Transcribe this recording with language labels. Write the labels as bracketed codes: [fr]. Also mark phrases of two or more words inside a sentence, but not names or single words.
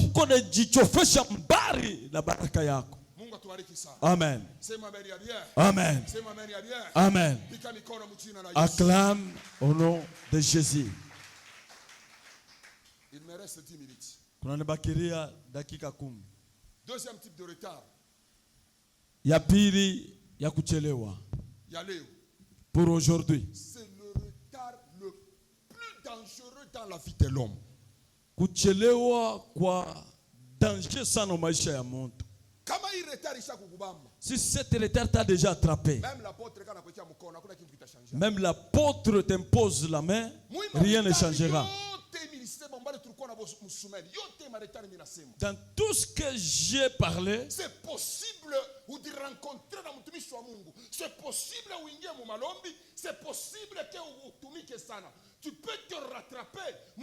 [fr] Amen. Amen. Amen. Acclame au nom de Jésus. Il me reste 10 minutes. Deuxième type de retard. [sw] Ya pili ya kuchelewa. [fr] Pour aujourd'hui. C'est le retard le plus dangereux dans la vie de l'homme. [sw] Kuchelewa kwa danger sana maisha ya mtu. Kama hii retard isha kukubamba. [fr] Si cet retard t'a déjà attrapé. Même l'apôtre t'impose la main, rien ne changera. Dans tout ce que j'ai parlé, c'est possible de rencontrer c'est possible c'est possible que tu peux te rattraper.